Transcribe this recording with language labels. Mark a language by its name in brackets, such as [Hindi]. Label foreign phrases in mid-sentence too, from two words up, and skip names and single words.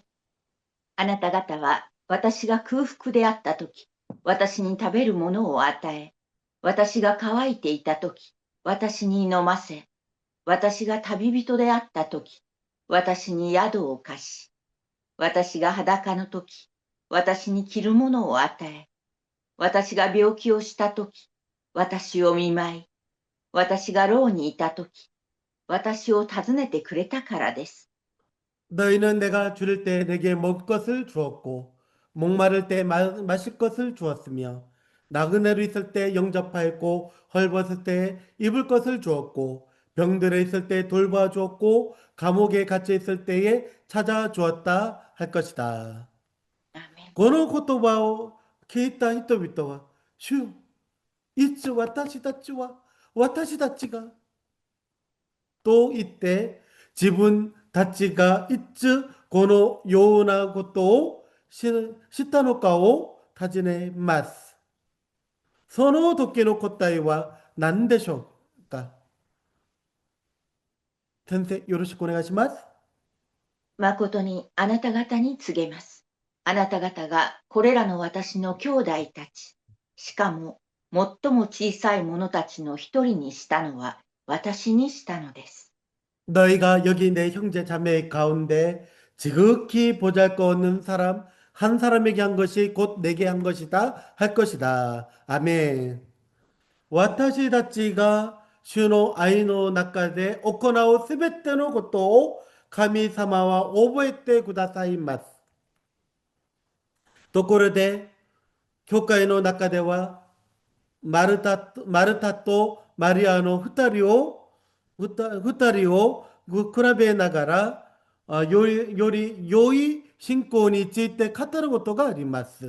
[Japanese] あなた方は私が空腹であったとき、私に食べるものを与え、私が乾いていたとき、私に飲ませ、私が旅人であったとき、私に宿を貸し、私が裸のとき、私に着るものを与え、私が病気をしたとき、私を見舞い、私が牢にいたとき、私を訪ねてくれたからです。 [Korean] 너희는 내가 줄일 때 내게 먹을 것을 주었고 목마를 때 마실 것을 주었으며 나그네로 있을 때 영접하였고 헐벗을 때 입을 것을 주었고 병들어 있을 때 돌봐 주었고 감옥에 갇혀 있을 때에 찾아 주었다 할 것이다. [Japanese] アーメン。この言葉を聞いた人々は、主、いつ私たちがと言って、自分たちがいつこのようなことをしたのかを尋ねます。その時の答えは何でしょうか。先生、よろしくお願いします。誠にあなた方に告げます。あなた方がこれらの私の兄弟たち、しかも最も小さい者たちの一人にしたのは私にしたのです。 [Korean] 너희가 여기 내 형제 자매 가운데 지극히 보잘것없는 사람 한 사람에게 한 것이 곧 내게 한 것이다 할 것이다. 아멘. [Japanese] 私たちが主の愛の中で行うすべてのことを神様は覚えてくださいます。ところで、教会の中ではマルタとマリアの二人を比べながら、より良い信仰について語ることがあります。